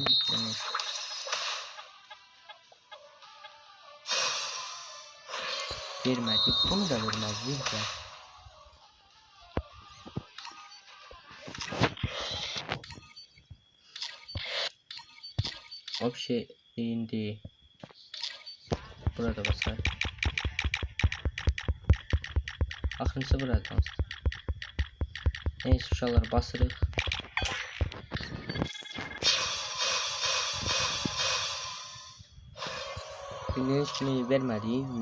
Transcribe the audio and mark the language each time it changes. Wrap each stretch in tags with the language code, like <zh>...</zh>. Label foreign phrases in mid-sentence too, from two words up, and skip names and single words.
<tr>Evet. Vermedik. Bunu da vermezdik ya. O şey indi.</tr> <az>Burada basar. Axırıncısı buradan. Neyse uşaqlar basırıq. Bildiyiniz kimi vermədik.</az>